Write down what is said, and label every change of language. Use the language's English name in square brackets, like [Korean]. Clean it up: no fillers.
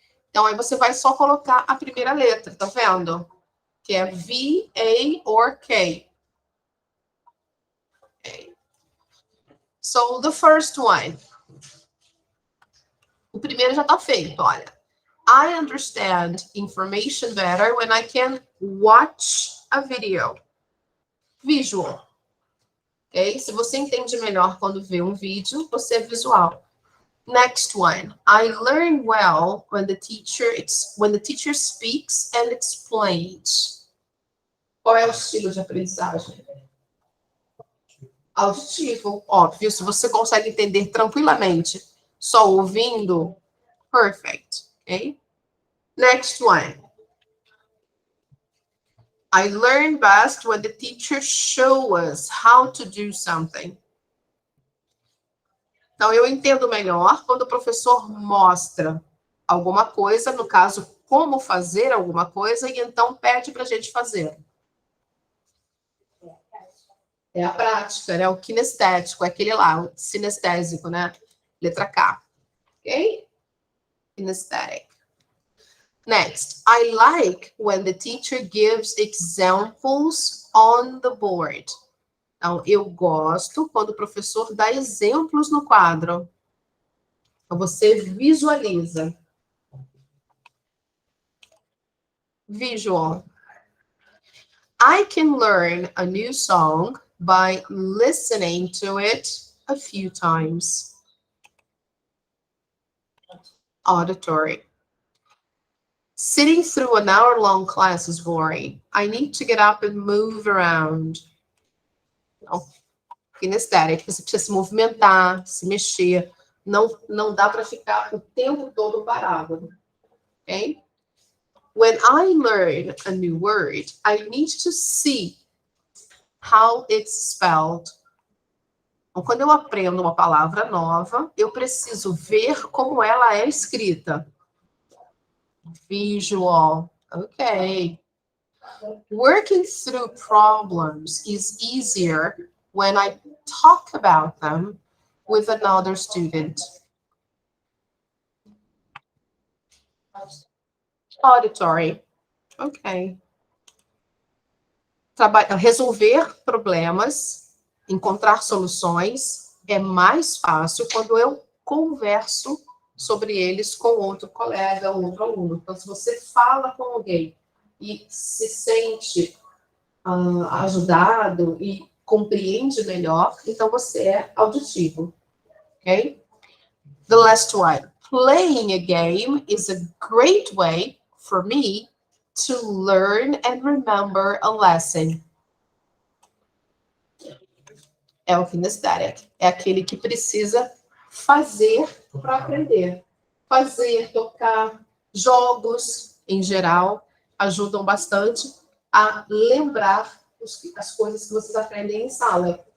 [Portuguese] Então, aí você vai só colocar a primeira letra, tá vendo? Que é V, A or K. [English] Okay. So, the first one. [Portuguese] O primeiro já tá feito, olha. [English] I understand information better when I can watch a video. Visual. Ok? [Portuguese] Se você entende melhor quando vê um vídeo, você é visual. [English] Next one. I learn well when the teacher speaks and explains. [Portuguese] Qual é o estilo de aprendizagem? Auditivo, óbvio. Se você consegue entender tranquilamente, só ouvindo, perfect. [English] Ok? Next one. I learn best when the teacher shows us how to do something. [Portuguese] Então, eu entendo melhor quando o professor mostra alguma coisa, no caso, como fazer alguma coisa, e então pede para a gente fazer. É a prática, né? O kinestético, é aquele lá, o sinestésico, né? Letra K. Ok? Kinesthetic. [English] Next, I like when the teacher gives examples on the board. [Portuguese] Então, eu gosto quando o professor dá exemplos no quadro. Então, você visualiza. Visual. [English] I can learn a new song by listening to it a few times. Auditory. Sitting through an hour-long class is boring. I need to get up and move around. Oh, Kinesthetic. [Portuguese] Você precisa se movimentar, se mexer. Não dá para ficar o tempo todo parado. Ok? [English] When I learn a new word, I need to see how it's spelled. [Portuguese] Então, quando eu aprendo uma palavra nova, eu preciso ver como ela é escrita. Visual. Ok. [English] Working through problems is easier when I talk about them with another student. Auditory. Ok. [Portuguese] Resolver problemas, encontrar soluções é mais fácil quando eu converso sobre eles com outro colega, outro aluno. Então, se você fala com alguém e se sente ajudado e compreende melhor, então você é auditivo. [English] Ok? The last one. Playing a game is a great way for me to learn and remember a lesson. [Portuguese] É o kinesthetic. É aquele que precisa fazer para aprender. Fazer, tocar, jogos, em geral, ajudam bastante a lembrar as coisas que vocês aprendem em sala.